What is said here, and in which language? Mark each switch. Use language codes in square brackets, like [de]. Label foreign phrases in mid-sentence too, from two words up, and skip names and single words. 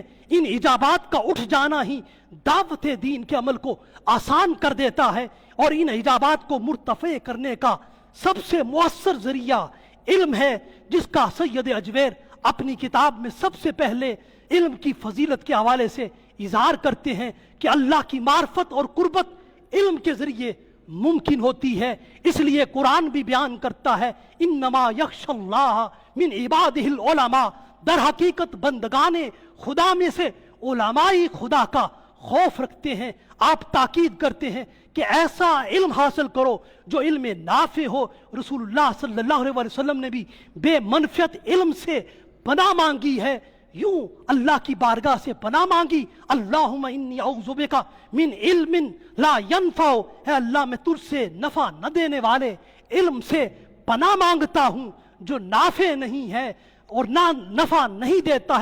[ur] ان اجابات کا اٹھ جانا ہی دعوت دین کے عمل کو آسان کر دیتا ہے، اور ان اجابات کو مرتفع کرنے کا سب سے مؤثر ذریعہ علم ہے، جس کا سید اجویر اپنی کتاب میں سب سے پہلے علم کی فضیلت کے حوالے سے اظہار کرتے ہیں کہ اللہ کی معرفت اور قربت علم کے ذریعے ممکن ہوتی ہے۔ اس لیے قرآن بھی بیان کرتا ہے [ar] انما یخشی اللہ من عبادہ العلماء، [ur] در حقیقت بندگان خدا میں سے علماء خدا کا خوف رکھتے ہیں۔ آپ تاکید کرتے ہیں کہ ایسا علم حاصل کرو جو علم نافع ہو۔ رسول اللہ [ar] صلی اللہ علیہ وسلم [ur] نے بھی بے منفعت علم سے پناہ مانگی ہے، یوں اللہ کی بارگاہ سے پناہ مانگی، [ar] اللہم انی اعوذ بک من علم لا ینفع، [ur] اے اللہ میں تجھ سے نفع نہ دینے والے علم سے پناہ مانگتا ہوں جو نافع نہیں ہے اور نہ نفع نہیں دیتا ہے۔